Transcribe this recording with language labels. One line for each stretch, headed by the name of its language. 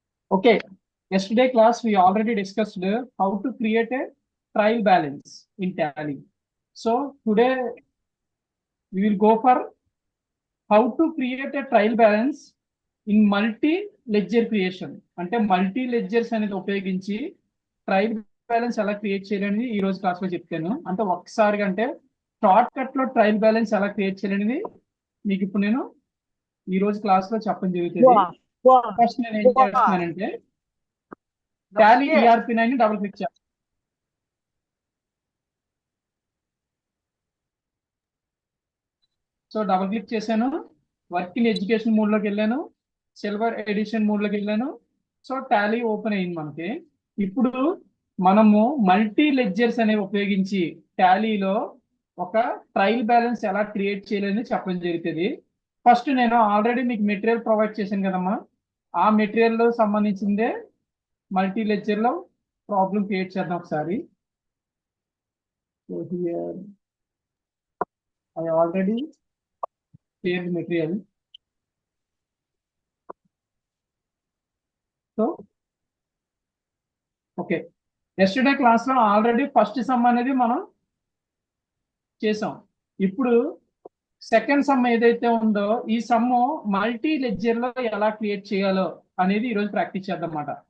English: Okay, yesterday class we already discussed how to create a trial balance in Tally. So today we will go for how to create a trial balance in multi-ledger creation.
Telugu: అంటే multi ledgers అనేది ఉపయోగించి trial balance ఎలా create చేయాలని ఈ రోజు class లో చెప్తాను. అంటే ఒక్కసారిగా అంటే షార్ట్ కట్ లో ట్రయల్ బ్యాలెన్స్ ఎలా క్రియేట్ చేయాలనేది మీకు ఇప్పుడు నేను ఈ రోజు క్లాస్ లో చెప్పడం జరుగుతుంది. ఫస్ట్ నేను ఏం చేస్తున్నానంటే టాలీ ERP9 డబుల్ క్లిక్ చేస్తాను. సో డబుల్ క్లిక్ చేశాను, వర్క్ ఇన్ ఎడ్యుకేషన్ మోడ్ లోకి వెళ్ళాను, సిల్వర్ ఎడిషన్ మోడ్ లోకి వెళ్ళాను. సో టాలీ ఓపెన్ అయింది మనకి. ఇప్పుడు మనము మల్టీ లెడ్జర్స్ అనేవి ఉపయోగించి టాలీలో ఒక ట్రయల్ బ్యాలెన్స్ ఎలా క్రియేట్ చేయాలని చెప్పడం జరుగుతుంది. ఫస్ట్ నేను ఆల్రెడీ మీకు మెటీరియల్ ప్రొవైడ్ చేశాను కదమ్మా, ఆ మెటీరియల్ సంబంధించిందే మల్టీ లెడ్జర్ లో ప్రాబ్లం క్రియేట్ చేద్దాం ఒకసారి.
English: So here I already shared material.
Telugu: So okay, yesterday class లో ఆల్రెడీ ఫస్ట్ సమ్ అనేది మనం చేసాం. ఇప్పుడు సెకండ్ సమ్ ఏదైతే ఉందో ఈ సమ్ మల్టీ లెడ్జర్ లో ఎలా క్రియేట్ చేయాలో అనేది ఈ రోజు ప్రాక్టీస్ చేద్దాం అన్నమాట.